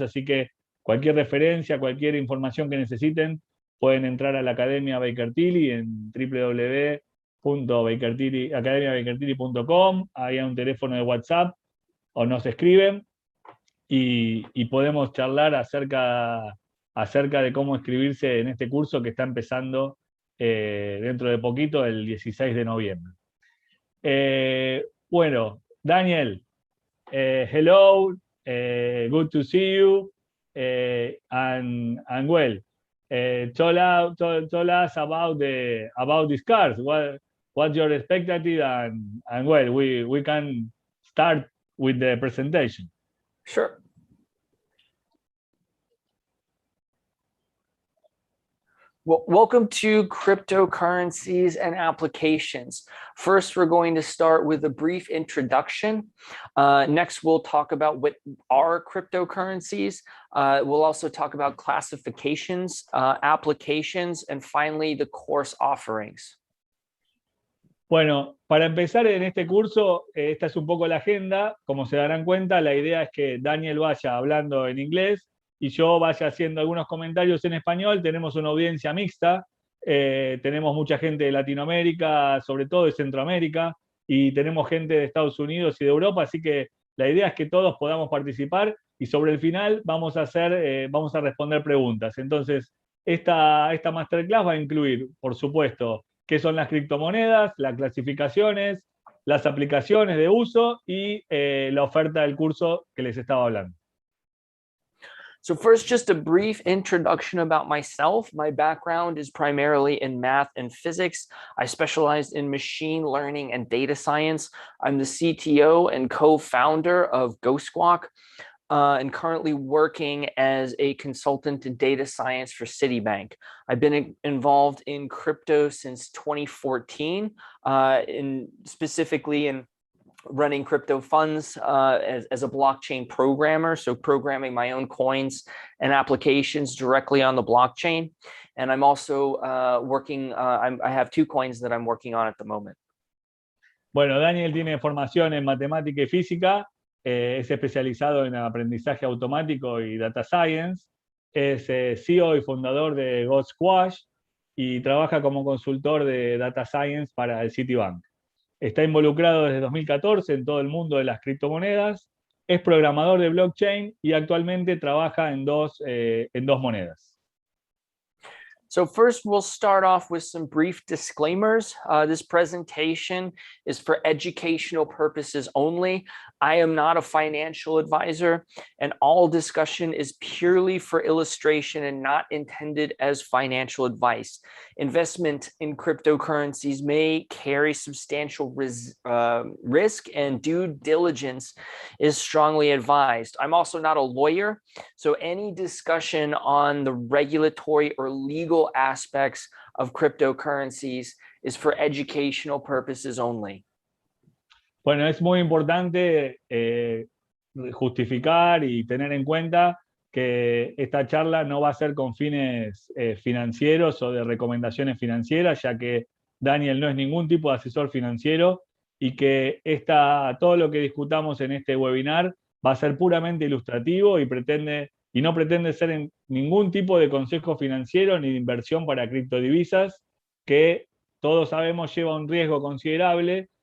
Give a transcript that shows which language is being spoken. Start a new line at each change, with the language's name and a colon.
Spanish: Así que cualquier referencia, cualquier información que necesiten, pueden entrar a la Academia Baker Tilly en www.academiabakertilly.com. Ahí hay un teléfono de WhatsApp o nos escriben y podemos charlar acerca de cómo inscribirse en este curso que está empezando dentro de poquito, el 16 de noviembre. Bueno,
English: Daniel, hello, good to see you. And well, tell us about these cars. What's your expectative? And well, we can start with the presentation. Sure. Well, welcome to cryptocurrencies and applications. First, we're going to start with a brief introduction. Next, we'll talk about what are cryptocurrencies. We'll also talk about classifications, applications, and finally, the course offerings.
Spanish: Bueno, para empezar en este curso, esta es un poco la agenda. Como se darán cuenta, la idea es que Daniel vaya hablando en inglés y yo vaya haciendo algunos comentarios en español. Tenemos una audiencia mixta, tenemos mucha gente de Latinoamérica, sobre todo de Centroamérica, y tenemos gente de Estados Unidos y de Europa, así que la idea es que todos podamos participar y sobre el final vamos a responder preguntas. Entonces, esta masterclass va a incluir, por supuesto, qué son las criptomonedas, las clasificaciones, las aplicaciones de uso y la oferta del curso que les estaba hablando.
English: So first, just a brief introduction about myself. My background is primarily in math and physics. I specialized in machine learning and data science. I'm the CTO and co-founder of GoSquawk, and currently working as a consultant in data science for Citibank. I've been involved in crypto since 2014, specifically in running crypto funds as a blockchain programmer, so programming my own coins and applications directly on the blockchain. And I'm also I have 2 coins that I'm working on at the moment.
Spanish: Bueno, Daniel tiene formación en matemática y física, es especializado en aprendizaje automático y data science, es CEO y fundador de GoSquawk y trabaja como consultor de data science para el Citibank. Está involucrado desde 2014 en todo el mundo de las criptomonedas es programador de blockchain y actualmente trabaja en dos monedas.
English: So first, we'll start off with some brief disclaimers. This presentation is for educational purposes only. I am not a financial advisor, and all discussion is purely for illustration and not intended as financial advice. Investment in cryptocurrencies may carry substantial risk, and due diligence is strongly advised. I'm also not a lawyer, so any discussion on the regulatory or legal aspects of cryptocurrencies is for educational purposes only.
Spanish: Bueno, es muy importante justificar y tener en cuenta que esta charla no va a ser con fines financieros o de recomendaciones financieras, ya que Daniel no es ningún tipo de asesor financiero y que todo lo que discutamos en este webinar va a ser puramente ilustrativo y no pretende ser ningún tipo de consejo financiero ni de inversión para criptodivisas, que todos sabemos lleva un riesgo considerable.